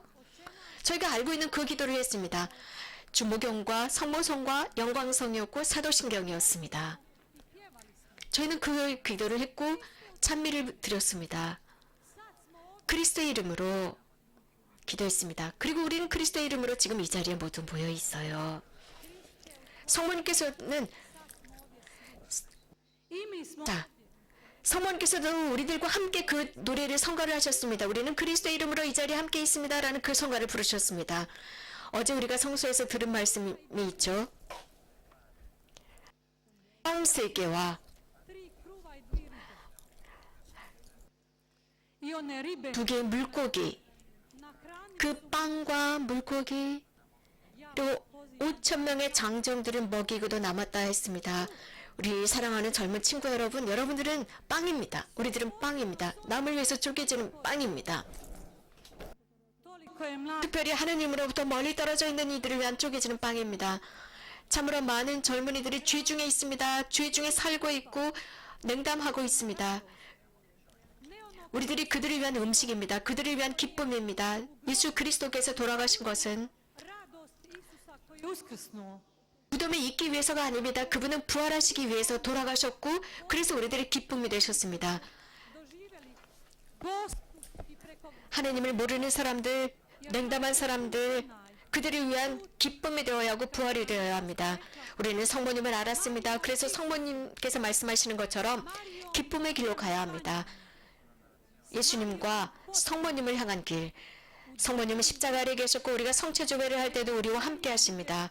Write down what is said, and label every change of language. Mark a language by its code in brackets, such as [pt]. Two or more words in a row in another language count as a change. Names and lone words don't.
[ko] 저희가 알고 있는 그 기도를 했습니다. 주모경과 성모성과 영광성이었고 사도신경이었습니다. 저희는 그 기도를 했고 찬미를 드렸습니다. 그리스도의 이름으로 기도했습니다. 그리고 우리는 그리스도의 이름으로 지금 이 자리에 모두 모여 있어요. 성모님께서는 [hr] I mi smo [ko] 자, 성모님께서도 우리들과 함께 그 노래를 성가를 하셨습니다. 우리는 그리스도의 이름으로 이 자리에 함께 있습니다. 라는 그 성가를 부르셨습니다. 어제 우리가 성소에서 들은 말씀이 있죠. 빵 3개와 [hr] 3 kruva i 2 ribe. I one ribe [ko] 2개의 물고기, [hr] nahrani [ko] 그 빵과 물고기 또 5,000명의 장정들은 먹이고도 남았다 했습니다. 우리 사랑하는 젊은 친구 여러분, 여러분들은 빵입니다. 우리들은 빵입니다. 남을 위해서 쪼개지는 빵입니다. [hr] toliko je mladi. [ko] 특별히 하느님으로부터 멀리 떨어져 있는 이들을 위한 쪼개지는 빵입니다. 참으로 많은 젊은이들이 죄 중에 있습니다. 죄 중에 살고 있고 냉담하고 있습니다. 우리들이 그들을 위한 음식입니다. 그들을 위한 기쁨입니다. 예수 그리스도께서 돌아가신 것은 [hr] Radost Isusa koji je uskrsnuo. [ko] 무덤에 있기 위해서가 아닙니다. 그분은 부활하시기 위해서 돌아가셨고 그래서 우리들의 기쁨이 되셨습니다. [hr] Doživjeli Gospu i preko [ko] 하느님을 모르는 사람들, 냉담한 사람들, 그들을 위한 기쁨이 되어야 하고 부활이 되어야 합니다. 우리는 성모님을 알았습니다. 그래서 성모님께서 말씀하시는 것처럼 기쁨의 길로 가야 합니다. 예수님과 성모님을 향한 길. 성모님은 십자가 아래 계셨고 우리가 성체조회를 할 때도 우리와 함께 하십니다.